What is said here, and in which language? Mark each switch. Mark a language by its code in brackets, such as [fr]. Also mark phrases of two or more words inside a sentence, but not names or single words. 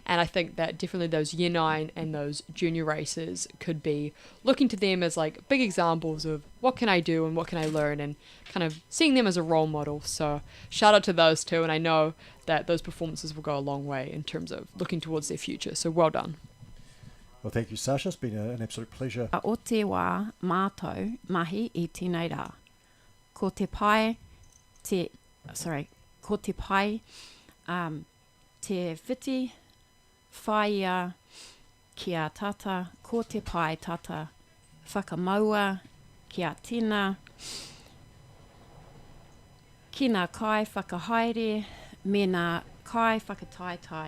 [en] And I think that definitely those year 9 and those junior races could be looking to them as like big examples of what can I do and what can I learn, and kind of seeing them as a role model. So shout out to those two, and I know that those performances will go a long way in terms of looking towards their future. So well done. Well, thank you, Sasha. It's been an absolute pleasure. [mi] o te wā mātou mahi I tēnei rā. Ko te pai, te whiti, whaia kia tata, ko te pai tata, whakamaua kia tina, ki nā kai whakahaere, me nā kai whakataitai.